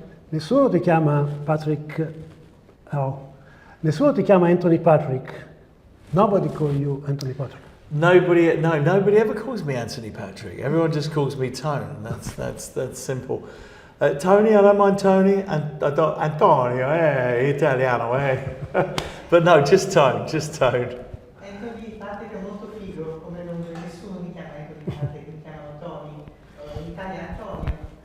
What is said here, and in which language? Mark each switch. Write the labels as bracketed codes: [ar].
[it] Nessuno ti chiama Patrick. Oh. Nessuno ti chiama Anthony Patrick. [en] Nobody call you Anthony Patrick. Nobody ever calls me Anthony Patrick. Everyone just calls me Tone. That's simple. Tony, I don't mind Tony, and Antonio, Italiano, But no, just Tone. [it] Anthony Patrick è molto figo, come nome, nessuno mi chiama Anthony Patrick, mi chiamano Tony, in Italia Antonio.